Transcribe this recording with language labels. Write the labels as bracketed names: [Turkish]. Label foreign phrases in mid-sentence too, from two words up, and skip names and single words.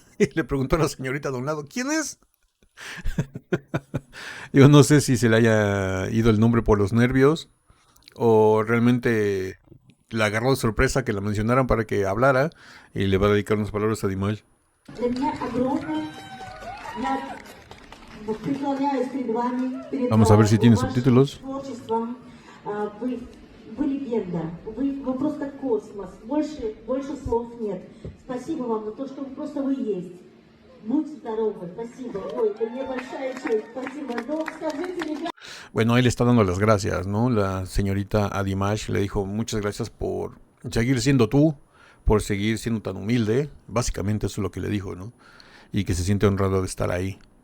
[Spanish] Y le preguntó a la señorita de un lado, ¿quién es? Yo no sé si se le haya ido el nombre por los nervios o realmente la agarró de sorpresa que la mencionaran para que hablara y le va a dedicar unas palabras a Dimash. Vamos a ver si tiene subtítulos. [Russian] Вы легенда, вы просто космос, больше слов нет. Спасибо вам за то, что вы есть. Будьте здоровы, спасибо. Ой, это мне большая честь, спасибо. Ну, скажите, ребята. [Spanish] Bueno, él está dando las gracias, ¿no? La señorita a Dimash le dijo muchas gracias por seguir siendo tú, por seguir siendo tan humilde. Básicamente eso es lo que le dijo, ¿no? Y que se siente honrado de estar ahí.